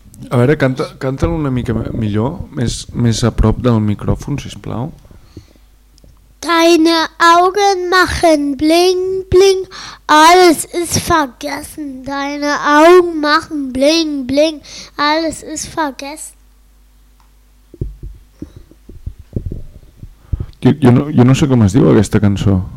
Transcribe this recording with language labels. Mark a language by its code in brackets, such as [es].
[ca] A veure, canta-lo una mica millor, més a prop del micròfon, sisplau. [de] Deine Augen machen bling bling, alles ist vergessen. Deine Augen machen bling bling, alles ist vergessen. [ca] Jo no sé com es diu aquesta cançó.